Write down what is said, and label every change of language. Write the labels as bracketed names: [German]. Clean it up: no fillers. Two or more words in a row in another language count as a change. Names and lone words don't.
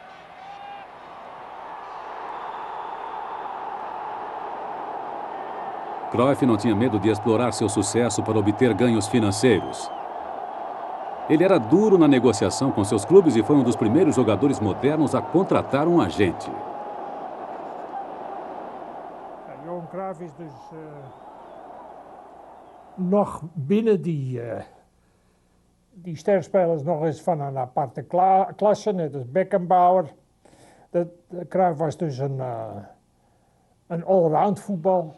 [Portuguese] Cruyff não tinha medo de explorar seu sucesso para obter ganhos financeiros. Ele era duro na negociação com seus clubes e foi um dos primeiros jogadores modernos a contratar um agente. [Dutch] Johan Cruyff is dus nog binnen die sterspelers nog eens van een aparte klasse, net als Beckenbauer. Cruyff was dus een allround voetbal.